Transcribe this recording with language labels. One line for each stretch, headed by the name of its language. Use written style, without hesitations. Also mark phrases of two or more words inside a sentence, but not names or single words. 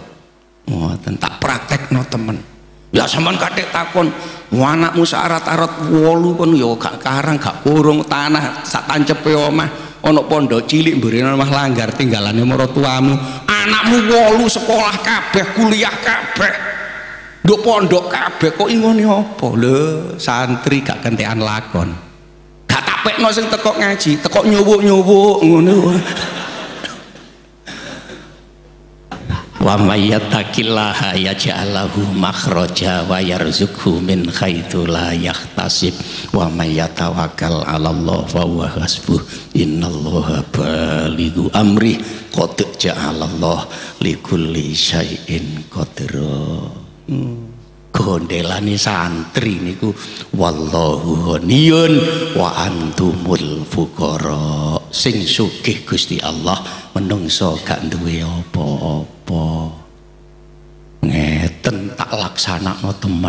Javanese: Ngoten tak praktekno temen. Ya sampean kathek takon, anakmu syarat-syarat 8 kon ya gak karang, gak kurung tanah sak tancepe omah, ana pondok cilik mburine omah langgar tinggalane maratuamu. Anakmu 8 sekolah kabeh, kuliah kabeh. Nduk pondok kabeh kok ingone apa? Lho, santri gak kentekan lakon. Gak tapekno sing teko ngaji, teko nyuwuk-nyuwuk ngono.
Arabic: ومن يتق الله يجعل له مخرجا ويرزقه من حيث لا يحتسب ومن يتوكل على الله فهو حسبه إن الله بالغ أمره قد جعل الله لكل شيء قدرا.
Javanese: Gondelane santri niku
Arabic: والله غني وأنتم الفقراء.
Javanese: Sing sugih Gusti Allah, menungso gak duwe apa-apa. Ngeten tak laksanakno temen.